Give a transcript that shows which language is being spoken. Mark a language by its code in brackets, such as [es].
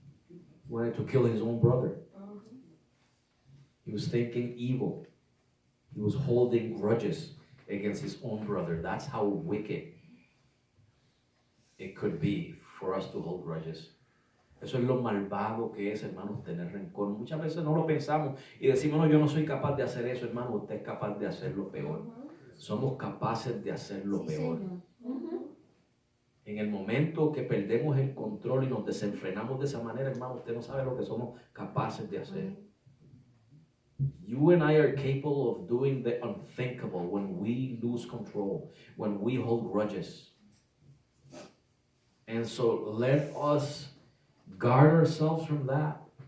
[en] He wanted to kill his own brother. He was thinking evil. He was holding grudges against his own brother. That's how wicked it could be for us to hold grudges. [es] Eso es lo malvado que es, hermanos, tener rencor. Muchas veces no lo pensamos y decimos, no, yo no soy capaz de hacer eso, hermano. Usted es capaz de hacerlo peor. Somos capaces de hacerlo peor. En el momento que perdemos el control y nos desenfrenamos de esa manera, hermano, usted no sabe lo que somos capaces de hacer. [en] You and I are capable of doing the unthinkable when we lose control, when we hold grudges. And so let us guard ourselves from that.